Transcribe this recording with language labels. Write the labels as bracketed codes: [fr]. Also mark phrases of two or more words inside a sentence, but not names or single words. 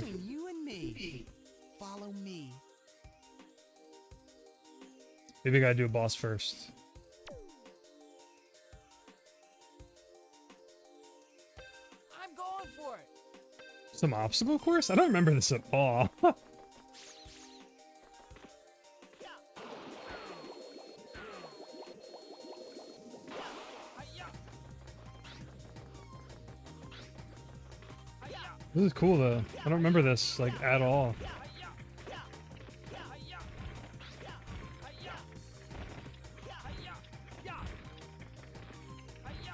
[en] between you and me. Follow me. Maybe I gotta do a boss first. I'm going for it. Some obstacle course? I don't remember this at all. Hi-ya. Hi-ya. This is cool though. I don't remember this like at all. Hi-ya. Hi-ya. Hi-ya. Hi-ya. Ya. Hi-ya.